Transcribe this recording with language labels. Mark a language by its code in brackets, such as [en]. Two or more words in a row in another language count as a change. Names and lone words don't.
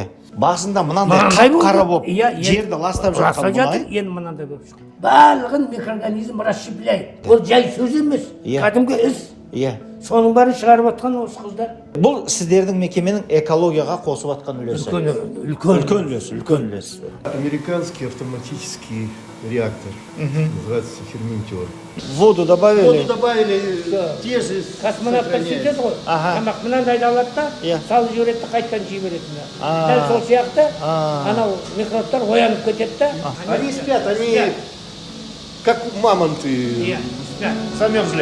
[kk] Басында мынандай қап-қара болып жерді ластап жатқан мұнай. Енді мынандай болып шықты. Барлығын [ru] микроорганизм расщепляет. [kk] Ол жай сөз емес. Кәдімгі іс. Иә. Соның бәрін шығарып жатқан осы қыздар. Бұл сіздердің мекеменің экологияға қосып жатқан үлесі. Үлкен үлес. [ru] Американский автоматический реактор. Называется ферментер. Воду добавили. Воду добавили, те же [kk] Космонавттар сөйтеді ғой. Тамақ мынандайды алады да, салып жібереді де қайтадан жей береді. Дәл сол сияқты анау микробтар оянып кетеді да. [ru] Они спят, они как мамонты. Спят. Замерзли.